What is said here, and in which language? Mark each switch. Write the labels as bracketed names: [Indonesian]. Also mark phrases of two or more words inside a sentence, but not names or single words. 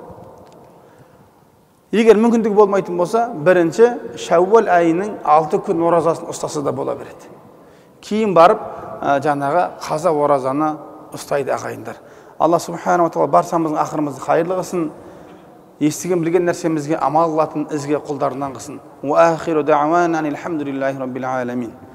[Kazakh] Егер мүмкіндігі болмайтын болса, бірінші Шәуәл айының 6 күн оразасын ұстаса да бола береді. Кейін барып, жаңағы қаза оразаны ұстайды ағайындар. Алла [Arabic] سبحانه وتعالى [Kazakh] баршамыздың ақырымызды қайырлы қылсын. Естіген білген нәрсемізге амал қылатын ізге құлдарынан қылсын. [Arabic] وآخر دعوانا الحمد لله رب العالمين.